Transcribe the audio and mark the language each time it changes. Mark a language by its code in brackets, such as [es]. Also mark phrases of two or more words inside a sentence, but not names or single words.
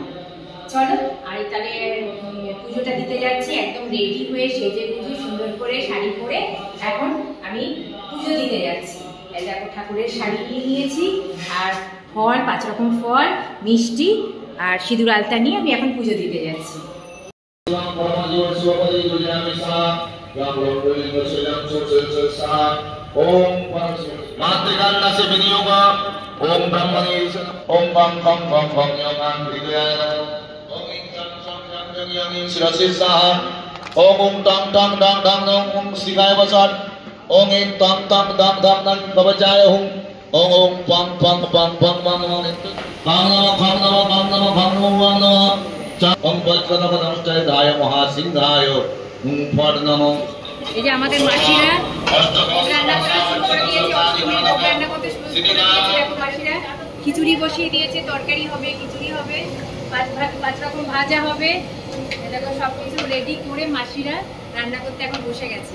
[bn] চলো আমি তাহলে পুজোটা দিতে যাচ্ছি। একদম রেডি হয়ে সেজে গুজে সুন্দর করে শাড়ি পরে এখন আমি পুজো দিতে যাচ্ছি। এই দেখো ঠাকুরের শাড়ি নিয়ে নিয়েছি, আর ফল 5 রকম ফল, মিষ্টি আর সিঁদুর আলতা নিয়ে আমি এখন পুজো দিতে যাচ্ছি। [sa] मातृकान्नस्य विनियोग ओम ब्रह्मणे ओम बम बम बम बम योगान हृदयाय ओम इंद्रं संजं जंयं शिरसि सह ओम तं तं दं दं ओम शिवाय वसत ओम तं तं दं दं दं भवजाय हुं ओम पं पं पं पं पं भं नमो भं नमो ओम वज्रनव नमस्ताय महासिंहाय हुं फट नमो। [bn] এই যে আমাদের মাসিরা রান্না করা শুরু করে দিয়েছে, অষ্টমীর ভোগ রান্না করতে শুরু করে দিয়েছে। দেখো মাসিরা খিচুড়ি বসিয়ে দিয়েছে, তরকারি হবে, খিচুড়ি হবে, 5 রকম ভাজা হবে। দেখো সব কিছু রেডি করে মাসিরা রান্না করতে এখন বসে গেছে।